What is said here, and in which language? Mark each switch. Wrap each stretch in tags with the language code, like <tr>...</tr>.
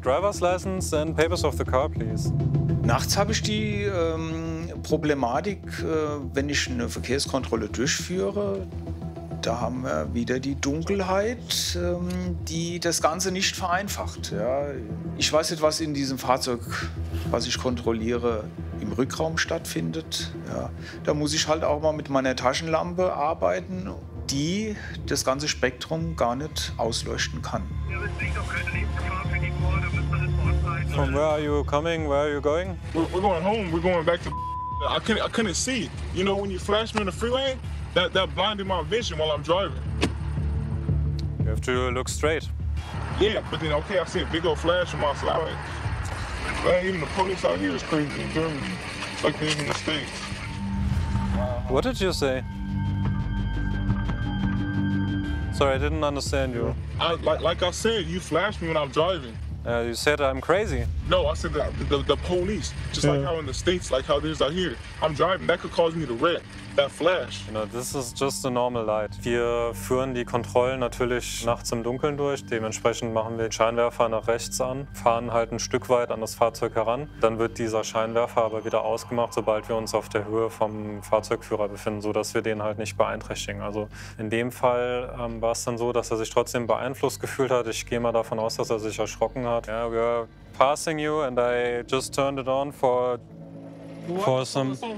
<en>Driver's License and Papers of the Car, please.</en> <de>Nachts habe ich die Problematik, wenn ich eine Verkehrskontrolle durchführe, da haben wir wieder die Dunkelheit, die das Ganze nicht vereinfacht. Ja. Ich weiß nicht, was in diesem Fahrzeug, was ich kontrolliere, im Rückraum stattfindet. Ja. Da muss ich halt auch mal mit meiner Taschenlampe arbeiten, die das ganze Spektrum gar nicht ausleuchten kann.</de> <en>From where are you coming? Where are you going? We're going home. We're going back to. I couldn't see. You know, when you flash me in the freeway, that blinded my vision while I'm driving. You have to look straight. Yeah, but then okay, I see a big old flash in my flashlight. Even the police out here is crazy in Germany. It's like they're in the States. What did you say? Sorry, I didn't understand you. Like I said, you flashed me when I'm driving. You said I'm crazy. No, I said the police. Just like how in the States, like how it is out here. I'm driving, that could cause me to wreck. That flash. You know, this is just a normal light.</en> <de>Wir führen die Kontrollen natürlich nachts im Dunkeln durch. Dementsprechend machen wir den Scheinwerfer nach rechts an, fahren halt ein Stück weit an das Fahrzeug heran. Dann wird dieser Scheinwerfer aber wieder ausgemacht, sobald wir uns auf der Höhe vom Fahrzeugführer befinden, sodass wir den halt nicht beeinträchtigen. Also in dem Fall war es dann so, dass er sich trotzdem beeinflusst gefühlt hat. Ich gehe mal davon aus, dass er sich erschrocken hat.</de> <en>Yeah, we are passing you and I just turned it on for some...</en>